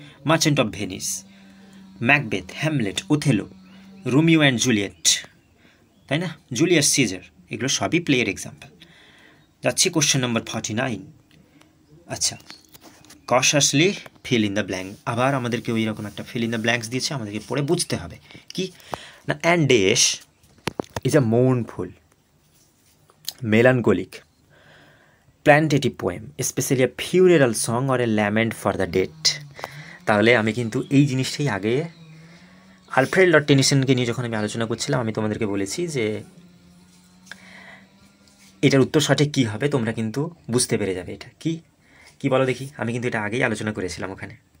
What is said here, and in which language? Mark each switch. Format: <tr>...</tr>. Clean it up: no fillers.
<bn>Merchant of Venice, Macbeth, Hamlet, Othello, Romeo and Juliet, তাই না, Julius caesar, এগুলো সবই প্লেয়ের এক্সাম্পল।</bn> <en>যাচ্ছি question number 49। আচ্ছা, cautiously fill in the blank.</en> <bn>আবার আমাদেরকে ওই রকম একটা ফিল ইন দ্য ব্ল্যাঙ্কস দিয়েছে, আমাদেরকে পড়ে বুঝতে হবে কি না।</bn> <en>And dirge is a mournful, melancholic, plaintive poem, especially a funeral song or a lament for the dead.</en> <bn>তাহলে আমি কিন্তু এই জিনিসটাই আগে আলফ্রেড লর্ড টেনিসনকে নিয়ে যখন আমি আলোচনা করছিলাম, আমি তোমাদেরকে বলেছি যে এটার উত্তর সঠিক কী হবে তোমরা কিন্তু বুঝতে পেরে যাবে। এটা কি কি বলো দেখি, আমি কিন্তু এটা আগেই আলোচনা করেছিলাম ওখানে।</bn>